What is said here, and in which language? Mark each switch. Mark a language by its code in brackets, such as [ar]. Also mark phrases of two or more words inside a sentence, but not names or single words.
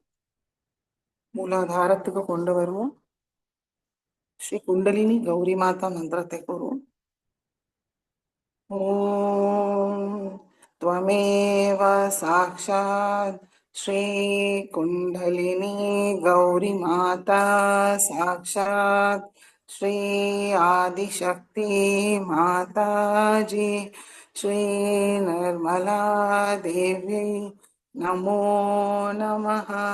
[ta] மூலாதாரத்துக்கு கொண்டு வருவோம் ஸ்ரீ குண்டலினி கௌரி மாதா மந்திரத்தை கூறுவோம் [sa] ॐ त्वमेव साक्षात् श्रीकुण्डलिनी गौरीमाता साक्षात् श्री आदिशक्ति माताजी श्री निर्मला देवी नमो नमः